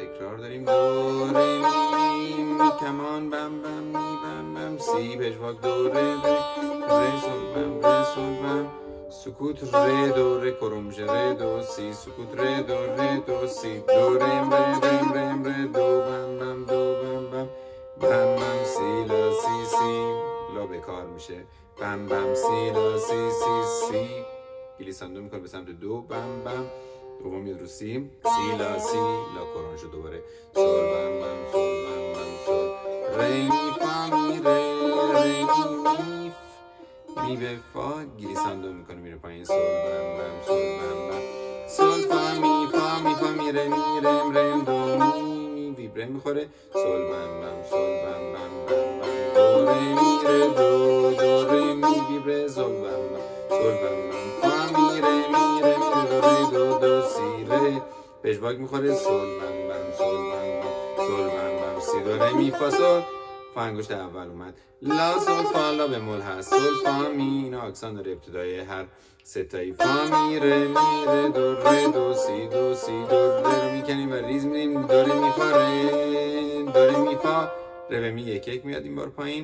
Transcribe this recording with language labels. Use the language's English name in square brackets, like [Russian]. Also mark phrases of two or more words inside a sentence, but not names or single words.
[Persian] تکرار داریم دو ره می می کمان بم بم می بم بم. سی پژواک دو ره ره ره سول بم ره سول بم. سکوت ره دو ره کرم میشه ره دو سی. سکوت ره دو ره دو سی. دو رم ره رم رم ره دو بم بم دو بم بم بم بم سی لا سی سی. لا بکار میشه بم بم سی لا سی سی سی. گلیساندو میکنه به سمت دو بم بم. دوم میاد رو سی. سی لا سی لا کرون شد دوباره. سول بم بم سول بم بم سول. ره می فا می ره ره می می می به فا. گلیساندو میکنه میره پایین. سول بم بم سول بم بم. سول فا می ره می رم رم دو می می ویبره میخوره. سول بم بم سول بم بم بم بم. دو ره می ره دو دو ره می ویبره سول بم بم سول بم بم. فا می ره می ره می ره دو ره دو دو سی ره پژواک میخوره. سول بم بم سول بم بم سول بم بم. سی دو ره می فا سول. فا انگشت اول اومد. لا سول فا لا بمول هست. سول فا می اینا اکسان داره ابتدای هر ستایی. فا می ره دو ره دو سی دو سی. دو ره رو میکنیم و ریز میریم. دو ره می فا ره دو ره می فا ره به می یک یک میاد این بار پایین.